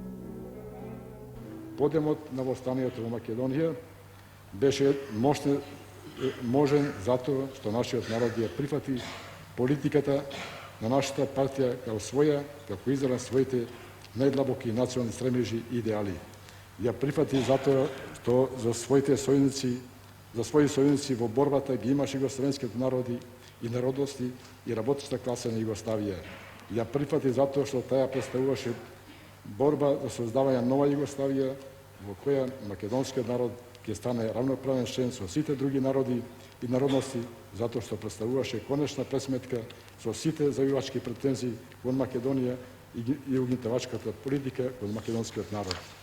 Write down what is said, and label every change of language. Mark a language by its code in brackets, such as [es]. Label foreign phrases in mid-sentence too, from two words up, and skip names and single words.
[mk] Подемот на востанието во Македонија беше можен затоа што нашиот народ ја прифати политиката на нашата партија како своја, како израз своите најдлабоки национални стремежи и идеали. Ја прифати затоа што за свои сојуници во борбата ги имаше југословенските народи i narodnosti i работеща класа на Југославија. Ја прифати затоа што таа представуваше борба за создавање нова Југославија во која македонскиот народ ќе стане равноправен член со сите други народи и народности, затоа што представуваше конечна пресметка со сите завивачки претензии кон Македонија и угнетувачката политика кон македонскиот народ.